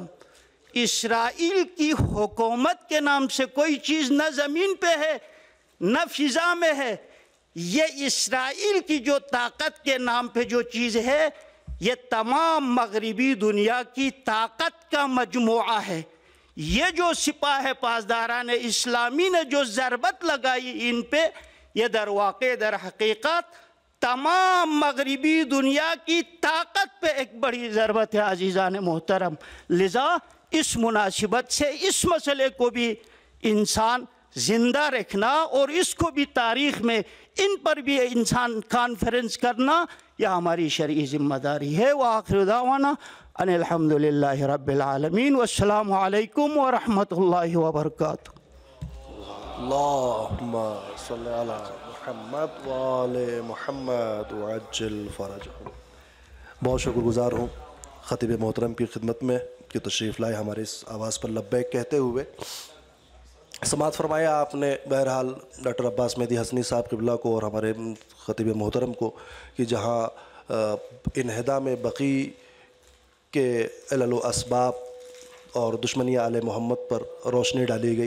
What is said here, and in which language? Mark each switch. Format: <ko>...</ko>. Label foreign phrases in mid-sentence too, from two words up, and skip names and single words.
<ur>اسرائیل کی حکومت کے نام سے کوئی چیز نہ زمین پہ ہے نہ فضا میں ہے، یہ اسرائیل کی جو طاقت کے نام پہ جو چیز ہے یہ تمام مغربی دنیا کی طاقت کا مجموعہ ہے۔ یہ جو سپاہ پاسداران اسلامی نے جو ضربت لگائی ان پہ، یہ</ur> <fa>در واقع</fa> <ur>در حقیقت تمام مغربی دنیا کی طاقت پہ ایک بڑی ضربت ہے عزیزان محترم۔ لذا اس مناسبت سے اس مسئلے کو بھی انسان زندہ رکھنا اور اس کو بھی تاریخ میں ان پر بھی انسان کانفرنس کرنا، یہ ہماری شرعی ذمہ داری ہے۔</ur> <ar>وآخر دعوانا ان الحمدللہ رب العالمین والسلام علیکم ورحمۃ اللہ وبرکاتہ۔ اللہم صلی علی محمد وآل محمد وعجل فرجہم۔</ar> <ur>بہت شکر گزار ہوں خطیب محترم کی خدمت میں کہ تشریف لائے ہمارے اس آواز پر لبیک کہتے ہوئے۔ سماعت فرمایا آپ نے بہرحال ڈاکٹر عباس مہدی حسنی صاحب قبلہ کو اور ہمارے خطیب محترم کو کہ جہاں انہدام بقی کے علل و اسباب اور دشمنی آل محمد پر روشنی ڈالی گئی۔</ur>